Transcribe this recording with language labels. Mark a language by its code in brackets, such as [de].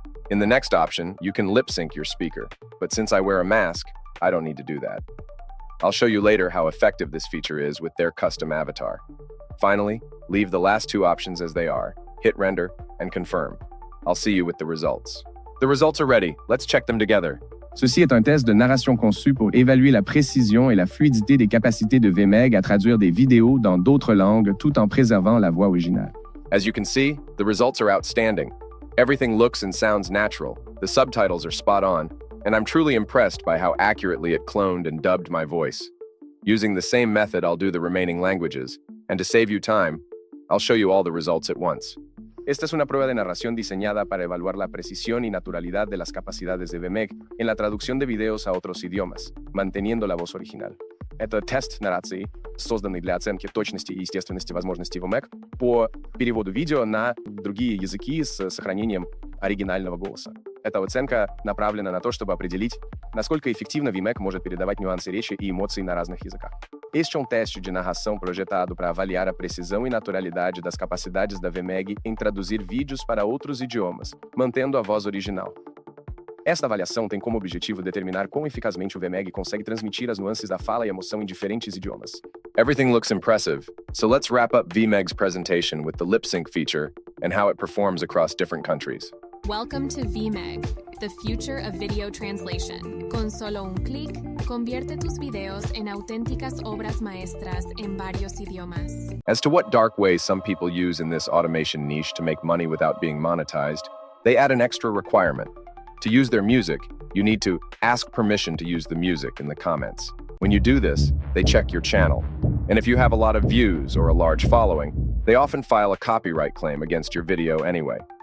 [en] In the next option, you can lip sync your speaker, but since I wear a mask, I don't need to do that. I'll show you later how effective this feature is with their custom avatar. Finally, leave the last two options as they are, hit render, and confirm. I'll see you with the results. The results are ready. Let's check them together. [fr] Ceci est un test de narration conçu pour évaluer la précision et la fluidité des capacités de VMEG à traduire des vidéos dans d'autres langues tout en préservant la voix originale. [en] As you can see, the results are outstanding. Everything looks and sounds natural, the subtitles are spot on, and I'm truly impressed by how accurately it cloned and dubbed my voice. Using the same method, I'll do the remaining languages, and to save you time, I'll show you all the results at once. [es] Esta es una prueba de narración diseñada para evaluar la precisión y naturalidad de las capacidades de VMEG en la traducción de videos a otros idiomas, manteniendo la voz original. [ru] Это тест нарации, созданный для оценки точности и естественности возможностей VMEG по переводу видео на другие языки с сохранением оригинального голоса. Эта оценка направлена на то, чтобы определить, naсколько эффективно VMEG может передавать нюансы речи и эмоций на разных языках. [pt] Este é um teste de narração projetado para avaliar a precisão e naturalidade das capacidades da VMEG em traduzir vídeos para outros idiomas, mantendo a voz original. Esta avaliação tem como objetivo determinar quão eficazmente o VMEG consegue transmitir as nuances da fala e emoção em diferentes idiomas. [en] Everything looks impressive, so let's wrap up VMEG's presentation with the lip sync feature and how it performs across different countries. Welcome to VMEG, the future of video translation. [es] Con solo un clic, convierte tus videos en auténticas obras maestras en varios idiomas. [en] As to what dark ways some people use in this automation niche to make money without being monetized, they add an extra requirement. To use their music, you need to ask permission to use the music in the comments. When you do this, they check your channel. And if you have a lot of views or a large following, they often file a copyright claim against your video anyway.